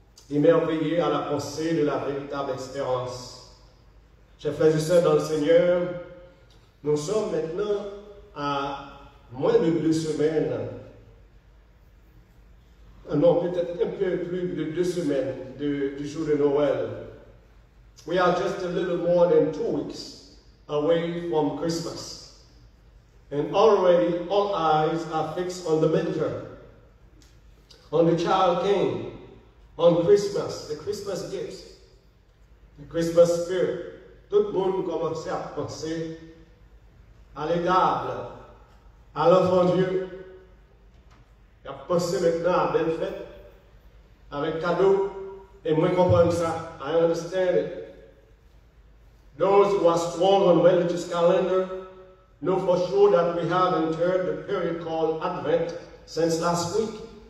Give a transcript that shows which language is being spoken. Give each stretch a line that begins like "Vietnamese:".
French: Émerveillé à la pensée de la véritable espérance. Chers frères et sœurs dans le Seigneur, nous sommes maintenant à moins de 2 semaines. Non, peut-être un peu plus de 2 semaines du jour de Noël.
English: We are just a little more than 2 weeks away from Christmas. And already all eyes are fixed on the manger, on the child king, on Christmas, the Christmas gifts, the Christmas spirit.
French: Tout le monde commence à penser à l'étable, à l'enfant Dieu. Il a pensé maintenant à belle fête, avec cadeau, et moi comprendre ça.
English: I understand it. Those who are strong on religious calendar know for sure that we have entered the period called Advent since last week.